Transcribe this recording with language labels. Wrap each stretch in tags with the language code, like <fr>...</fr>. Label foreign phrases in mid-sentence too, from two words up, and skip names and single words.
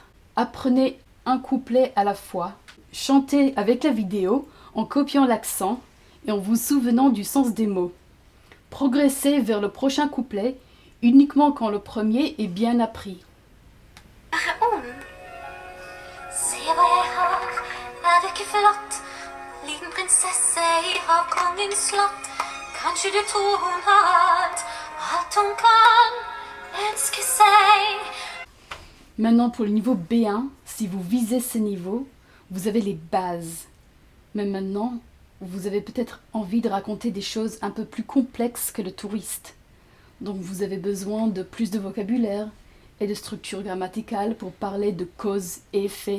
<fr>Apprenez un couplet à la fois. Chantez avec la vidéo en copiant l'accent et en vous souvenant du sens des mots. Progressez vers le prochain couplet uniquement quand le premier est bien appris.</fr> <sv>Se vad jag har, är det inte flott? Liten prinsesse i havkongens slott. Kanske du tror hon har allt hon kan önska sig.</sv> <fr>Maintenant pour le niveau B1, si vous visez ce niveau, vous avez les bases. Mais maintenant, vous avez peut-être envie de raconter des choses un peu plus complexes que le touriste. Donc vous avez besoin de plus de vocabulaire et de structure grammaticale pour parler de cause et effet.</fr>